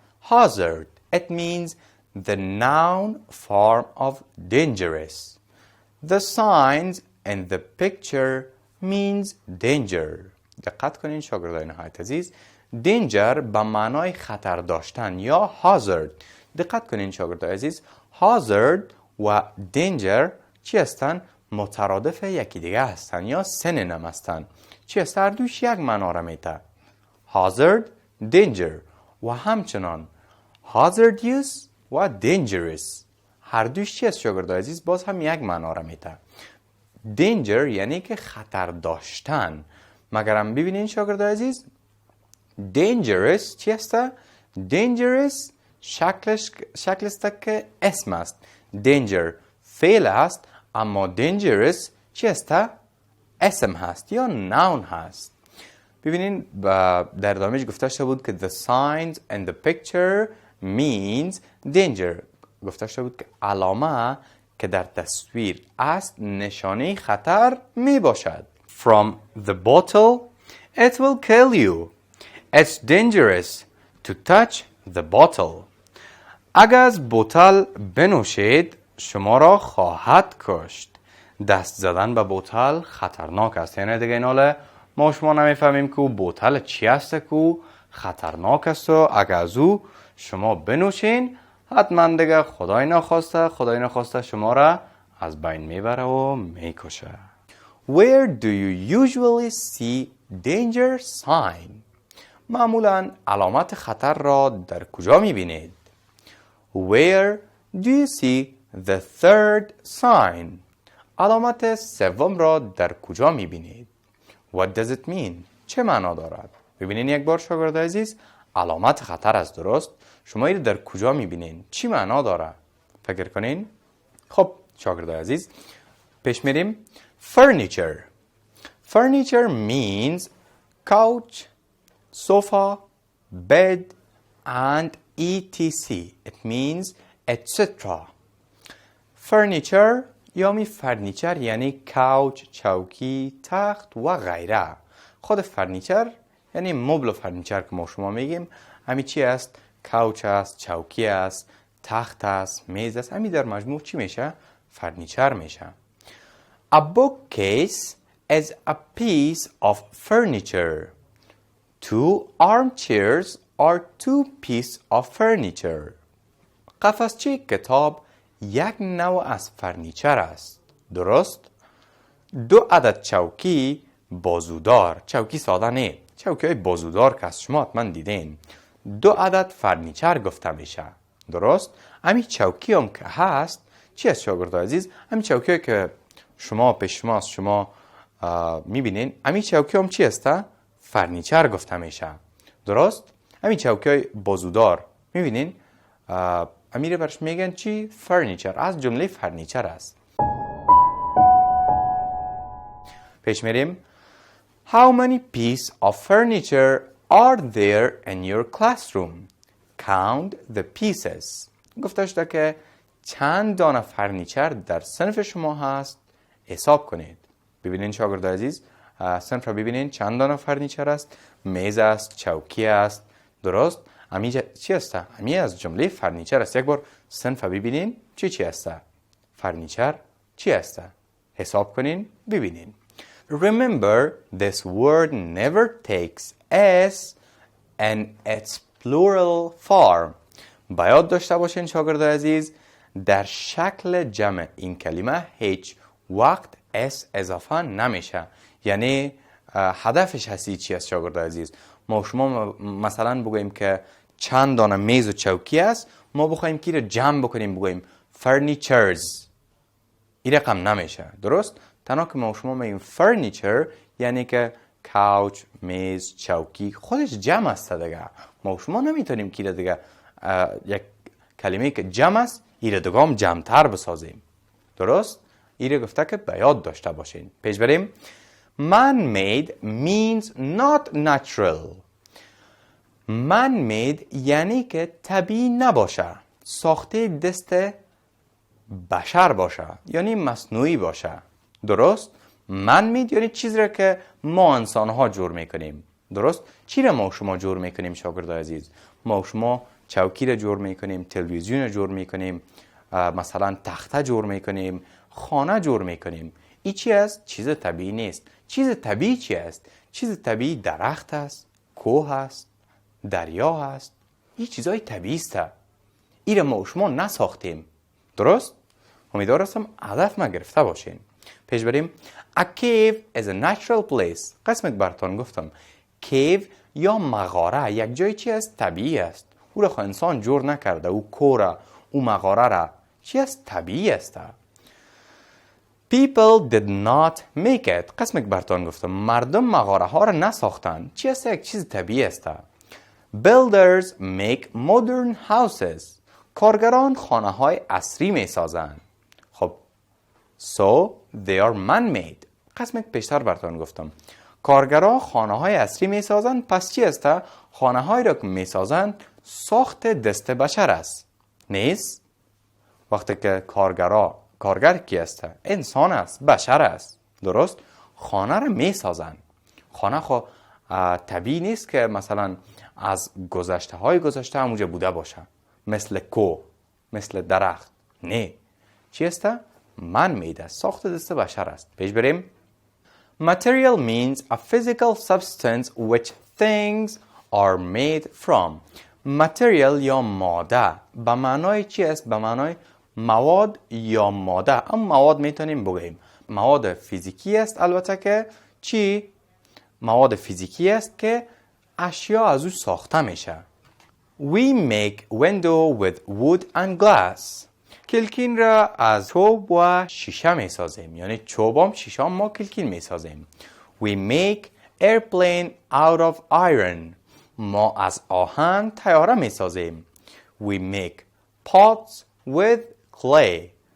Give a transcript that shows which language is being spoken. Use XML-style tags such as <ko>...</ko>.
<en>hazard, it means the noun form of dangerous. the signs in the picture means danger.</en> <fa>دقت کنین شاگردای نهایت عزیز، danger به معنای خطر داشتن یا hazard. دقت کنین شاگردای عزیز، hazard و danger چی هستن؟ مترادف یکی دیگه هستن یا سنونیم هستن. چی هست؟ هر دوش یک معنا را میده. hazard، danger و همچنان hazardous و dangerous. هر دوش چی هست شاگردای عزیز؟ باز هم یک معنا را میده. danger یعنی که خطر داشتن. مگرم ببینین شاگردای عزیز، dangerous چی است؟ dangerous شکل است که اسم است. danger فعل است، اما dangerous چی است؟ اسم هست یا noun هست. ببینین در ادامهش گفته شده بود که</fa> <en>the signs in the picture means danger.</en> <fa>گفته شده بود که علامه که در تصویر است نشانه خطر می باشد.</fa> <en>From the bottle it will kill you. It's dangerous to touch the bottle.</en> <fa>اگر از بوتل بنوشید شما را خواهد کشت. دست زدن به بوتل خطرناک است. یعنی دیگه این حاله ما شما نمیفهمیم که بوتل چی است که خطرناک است و اگر از او شما بنوشین حتما دیگه خدای نخواسته شما را از بین میبره و میکشه.</fa> <en>Where do you usually see danger sign?</en> <fa>معمولا علامت خطر را در کجا میبینید؟</fa> <en>Where do you see the third sign?</en> <fa>علامت سوم را در کجا میبینید؟</fa> <en>What does it mean?</en> <fa>چه معنا دارد؟ ببینین یک بار شاگرد عزیز، علامت خطر است، درست؟ شما این در کجا میبینین؟ چی معنا داره؟ فکر کنین؟ خب شاگرد عزیز پیش میریم.</fa> <en>Furniture. Furniture means couch, sofa, bed and etc. It means etc.</en> <fa>Furniture یعنی فرنیچر، یعنی کاوچ، چوکی، تخت و غیره. خود فرنیچر یعنی مبل و فرنیچر که ما شما میگیم، همین چی است؟ کاوچ است، چوکی است، تخت است، میز است. همین در مجموع چی میشه؟ فرنیچر میشه.</fa> <en>A bookcase is a piece of furniture. Two armchairs are two pieces of furniture.</en> <fa>قفسچه کتاب یک نوع از فرنیچر است، درست؟ دو عدد چوکی بازودار، چوکی ساده نه، چوکی های بازودار که از شما حتما دیدین، دو عدد فرنیچر گفته میشه، درست؟ همین چوکی هم که هست چی است شاگرد عزیز؟ همین چوکی که شما پیش شما میبینین، همین چوکی هم چی است؟ فرنیچر گفته میشه، درست؟ همین چوکی های بازودار میبینین، امیره برش میگن چی؟ فرنیچر، از جمله فرنیچر است. پیش میریم.</fa> <en>How many pieces of furniture are there in your classroom? Count the pieces.</en> <fa>گفته شده که چند دانه فرنیچر در صنف شما هست، حساب کنید. ببینین شاگرد عزیز، صنف را ببینین چند دانه فرنیچر است، میز است، چوکی است، درست؟ امی چی است؟ امی از جمله فرنیچر است. یک بار صنف ببینین چی است؟ فرنیچر چی است؟ حساب کنین ببینین.</fa> <en>Remember, this word never takes s in its plural form.</en> <fa>باید داشته باشین شاگرد عزیز، در شکل جمع این کلمه هیچ وقت s اضافه نمیشه. یعنی هدفش هستی چی است شاگرد عزیز؟ ما شما مثلا بگوییم که چند دانه میز و چوکی است، ما بخوایم که رو جمع بکنیم بگوییم furnitures، این رقم نمیشه، درست؟ تنها که ما شما میگیم furniture یعنی که کاوچ، میز، چوکی خودش جمع است دیگه. ما شما نمیتونیم که دیگه یک کلمه که جمع است این دیگه هم جمع‌تر بسازیم، درست؟ این گفته که باید داشته باشین. پیش بریم.</fa> <en>Man-made means not natural.</en> <fa>Man-made یعنی که طبیعی نباشه، ساخته دست بشر باشه، یعنی مصنوعی باشه، درست؟ Man-made یعنی چیزی را که ما انسان ها جور میکنیم، درست؟ چی را ما شما جور میکنیم شاگرد عزیز؟ ما شما چوکی را جور میکنیم، تلویزیون را جور میکنیم، مثلا تخته جور میکنیم، خانه جور میکنیم. این چی است؟ چیز طبیعی نیست. چیز طبیعی چی است؟ چیز طبیعی درخت است، کوه است، دریا است. این چیزای طبیعی است. این را ما شما نساختیم، درست؟ امیدوارم هدف ما گرفته باشین. پیش بریم.</fa> <en>A cave is a natural place.</en> <fa>قسمت براتون گفتم cave یا مغاره یک جای چی است؟ طبیعی است. او را انسان جور نکرده، او کوره، او مغاره را چی است؟ طبیعی است.</fa> <en>People did not make it.</en> <fa>قسمت براتون گفتم مردم مغاره ها را نساختن. چی است؟ یک چیز طبیعی است.</fa> <en>Builders make modern houses.</en> <fa>کارگران خانه های عصری می سازند.</fa> <en>خب so they are man-made.</en> <fa>قسمت پیشتر براتون گفتم کارگران خانه های عصری می سازند، پس چی است؟ خانه هایی را که می سازند ساخت دست بشر است، نیست؟ وقتی که کارگر کی است؟ انسان است، بشر است، درست؟ خانه را می سازند. خانه خو طبیعی نیست که مثلا از گذشته همونجا بوده باشه، مثل کوه، مثل درخت، نه. چی است؟ من میده، ساخت دست بشر است. پیش بریم.</fa> <en>Material means a physical substance which things are made from.</en> <fa>material یا ماده به معنای چی است؟ به معنای مواد یا ماده. اما مواد میتونیم بگوییم مواد فیزیکی است، البته که چی؟ مواد فیزیکی است که اشیا از او ساخته میشه.</fa> <en>We make window with wood and glass.</en> <fa>کلکین را از چوب و شیشه می سازیم. یعنی چوبام شیشام ما کلکین می سازیم.</fa> <en>We make airplane out of iron.</en> <fa>ما از آهن طیاره می سازیم.</fa> <en>We make pots with clay.</en>